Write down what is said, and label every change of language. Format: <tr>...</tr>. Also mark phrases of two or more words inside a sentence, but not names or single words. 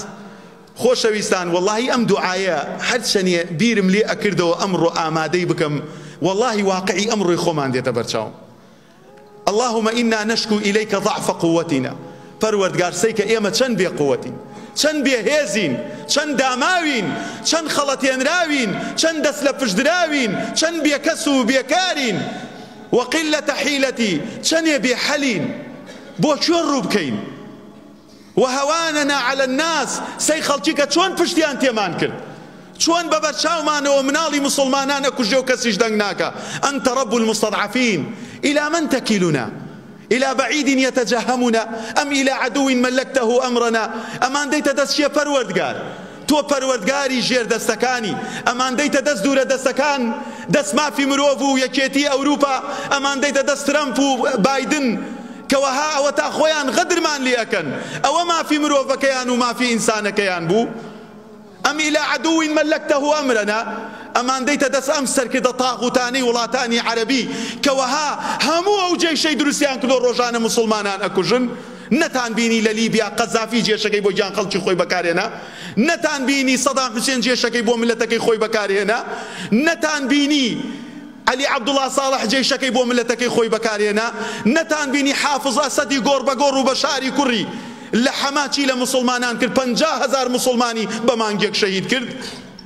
<ckb>خۆشەویستان والله ئەم دوعایە هەر چەندێ بیرم لێ ئەکردەوە ئەمڕۆ ئامادەی بکەم والله واقعی ئەمڕۆی خۆمان دێتە بەرچاوم.</ckb> <ar>اللهم إنا نشكو إليك ضعف قوتنا.</ar> <ckb>پەروەردگار سەی کە ئێمە چەند بێقووەتین، چەند بێهێزین، چەند داماوین، چەند خەڵەتێنراوین، چەند دەست لە پشدراوین، چەند بێکەس و بێکارین،</ckb> <ar>وەقیلەتە حیلەتی،</ar> <ckb>چەندێ بێحەلین، بۆ چۆن ڕوو بکەین؟</ckb> <ar>وهەوانەنا عەلە الناس،</ar> <ckb>سەی خەڵکی کە چۆن پشتیان تێمان کرد، چۆن بەبەر چاومانەوە مناڵی مسلمانان ئەکوژێ و کەسیش دەنگ ناکە.</ckb> <ar>ئەنتە رەب المستضعفین إلى من تكلنا؟ إلى بعيد يتجهمنا أم إلى عدو ملكته أمرنا؟</ar> <ckb>أمان ديت دستشي پروردگار تو پروردگاری جێر دەستەکانی ئەمان دەیتە دەست دوورە دەستەکان دەست مافی مرۆڤ و یەکێتی ئەوروپا ئەمان دەیتە دەست ترەمپ و بایدن کەوەها ئەوە تا خۆیان غەدرمان لێ ئەکەن ئەوە مافی مرۆڤەکەیان و مافی ئینسانەکەیان بوو.</ckb> <ar>أم إلى عدو ملكته أمرنا</ar> <ckb>ئەمان دەیتە دەست ئەم سەرکردە تاغوتانەی وڵاتانی عەرەبی کەوەها هەموو ئەو جێشەی دروستیان کردۆ ڕۆژانە مسلمانان ئەکوژن. نەتان بینی لە لیبیا قەزافی جێشەکەی بۆ گیان خەڵکی خۆی بەکارهێنا، نەتان بینی سەدام حوسێن جێشەکەی بۆ ملەتەکەی خۆی بەکارهێنا، نەتان بینی علی عەبدوڵڵا ساڵح جێشەکەی بۆ ملەتەکەی خۆی بەکارهێنا، نەتان بینی حافظ ئەسەدی گۆڕ بە گۆڕ و بە شاری کوڕی لە حەماچی لە مسلمانان کرد 50,000 مسلمانی بە مانگێک شەهید کرد.</ckb>